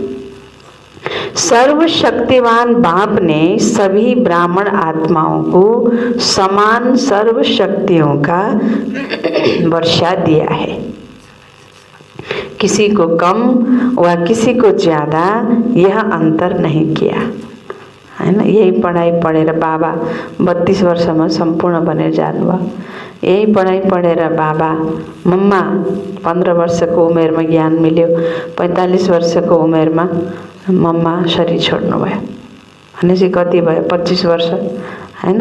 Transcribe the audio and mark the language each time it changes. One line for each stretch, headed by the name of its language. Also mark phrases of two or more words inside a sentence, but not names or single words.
Hindi: सर्वशक्तिवान बाप ने सभी ब्राह्मण आत्माओं को समान सर्वशक्तियों का वर्षा दिया है। किसी को कम व किसी को ज्यादा यह अंतर नहीं किया, है ना।
Nepali: यही पढ़ाई पढेर बाबा 32 वर्षमा सम्पूर्ण बनेर जानुभयो। यही पढाई पढेर बाबा मम्मा 15 वर्षको उमेरमा ज्ञान मिल्यो, 45 वर्षको उमेरमा मम्मा शरीर छोड्नुभयो। भनेपछि कति भयो? 25 वर्ष, हैन।